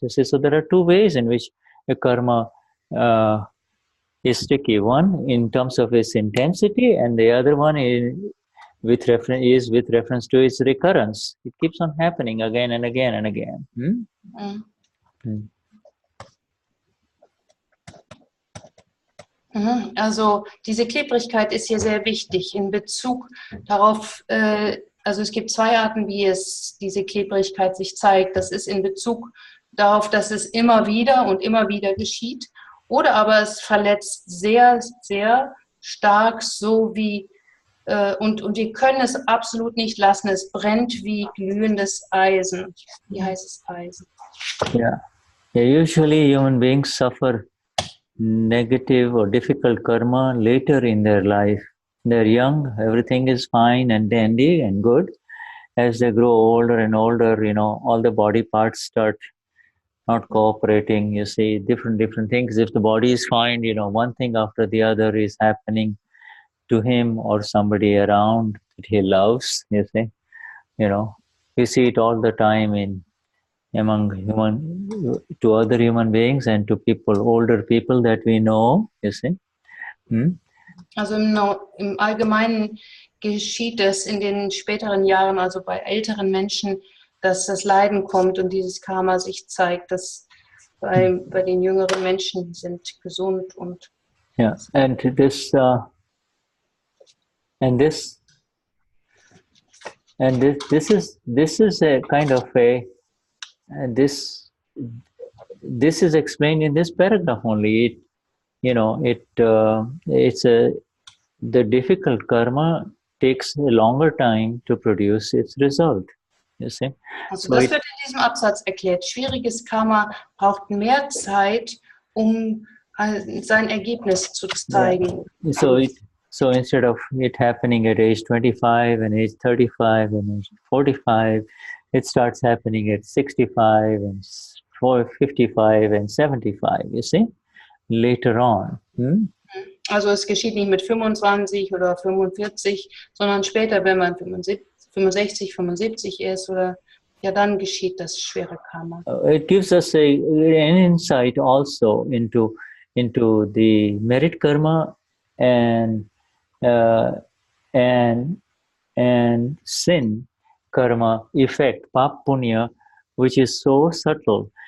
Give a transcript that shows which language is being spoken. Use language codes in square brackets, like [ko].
[en] You see, so there are two ways in which a karma is sticky. One in terms of its intensity, and the other one is with reference to its recurrence. It keeps on happening again and again and again. [de] Also diese Klebrigkeit ist hier sehr wichtig in Bezug darauf, also es gibt zwei Arten, wie diese Klebrigkeit sich zeigt. Das ist in Bezug darauf, dass es immer wieder geschieht, oder aber es verletzt sehr, sehr stark, so wie, und wir können es absolut nicht lassen, es brennt wie glühendes Eisen, wie heißes Eisen. [en] Yeah, usually human beings suffer negative or difficult karma later in their life. They're young, everything is fine and dandy and good. As they grow older and older, all the body parts start not cooperating. You see, different things. If the body is fine, one thing after the other is happening to him or somebody around that he loves, you see. We see it all the time in to other human beings and to people, older people that we know, you see. [de] Also im Allgemeinen geschieht es in den späteren Jahren, also bei älteren Menschen, dass das Leiden kommt und dieses Karma sich zeigt, dass bei den jüngeren Menschen sind gesund und [en] yeah, and this is a kind of a this is explained in this paragraph only. The difficult karma takes a longer time to produce its result. You see? [de] Also das wird in diesem Absatz erklärt. Schwieriges Karma braucht mehr Zeit, um sein Ergebnis zu zeigen. [en] Yeah. So instead of it happening at age 25 and age 35 and age 45, it starts happening at 65 and 55 and 75, you see, later on. [de] Also es geschieht nicht mit 25 oder 45, sondern später, wenn man 65, 75 ist, oder ja, dann geschieht das schwere Karma. [en] It gives us an insight also into the merit karma and sin karma effect, pap punya, which is so subtle.